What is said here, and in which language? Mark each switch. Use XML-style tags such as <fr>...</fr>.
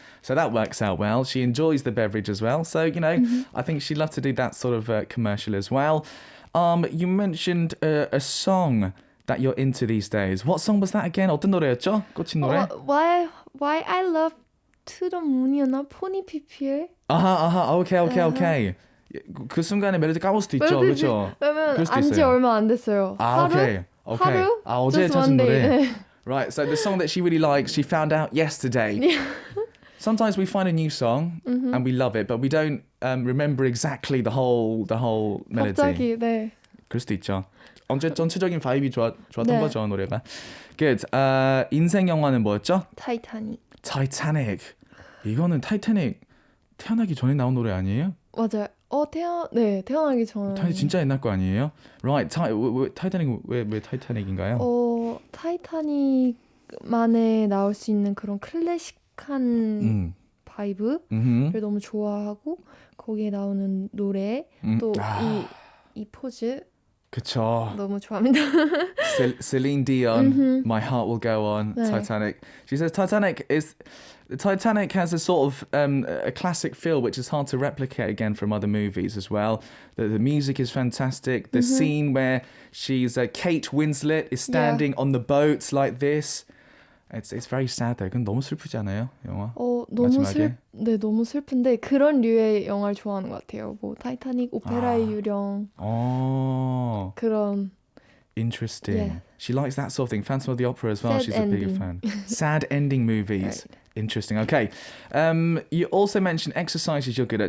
<en>So that works out well. She enjoys the beverage as well. So, you know, I think she'd love to do that sort of commercial as well. You mentioned a song that you're into these days. What song was that again?</en> <ko>어떤 노래였죠? 꽂힌 노래? Why I Love To The Moon이었나? 포니 PPL? 오케이. 그 순간에 멜로디 까먹을 수도 있죠, 그렇죠? 왜냐면 안지 얼마 안 됐어요. 오케이. 하루? 어제</ko> <en>Just</en> <ko>찾은</ko> <en>one</en> <ko>노래.</ko> <en>day. Right, so the song that she really likes, she found out yesterday. Sometimes we find a new song and we love it, but we don't remember exactly the whole melody.</en> <ko>갑자기, 네. 그럴 수도 있죠. 전체적인 바이브이 좋았던 네. 거죠, 노래가. Good. 인생 영화는 뭐였죠? 타이타닉.</ko> <en>Titanic.</en> <ko>이거는 타이타닉 태어나기 전에 나온 노래 아니에요? 맞아요. 태어나기 전에. 타이타닉 진짜 옛날 거 아니에요?</ko> <en>Right.</en> <ko>타이타닉 왜 타이타닉인가요? 타이타닉만에 나올 수 있는 그런 클래식한 바이브를 너무 좋아하고 거기에 나오는 노래 또 이 포즈 그쵸. 너무 좋아합니다.</ko> <en>Celine Dion, My Heart Will Go On,</en> <ko>네.</ko> <en>Titanic. She says Titanic has a sort of a classic feel which is hard to replicate again from other movies as well. The music is fantastic. The scene where Kate Winslet is standing on the boat like this. It's very sad though.</en> <ko>그건 너무 슬프지 않아요, 영화? 너무 슬픈데 그런 류의 영화를 좋아하는 것 같아요. 뭐 타이타닉, 오페라의 유령. 그런.</ko> <en>Interesting. Yeah. She likes that sort of thing. Phantom of the Opera as well. Sad She's ending. a bigger fan. Sad ending movies. Right. Interesting. Okay. You also mentioned exercises you're good at.</en>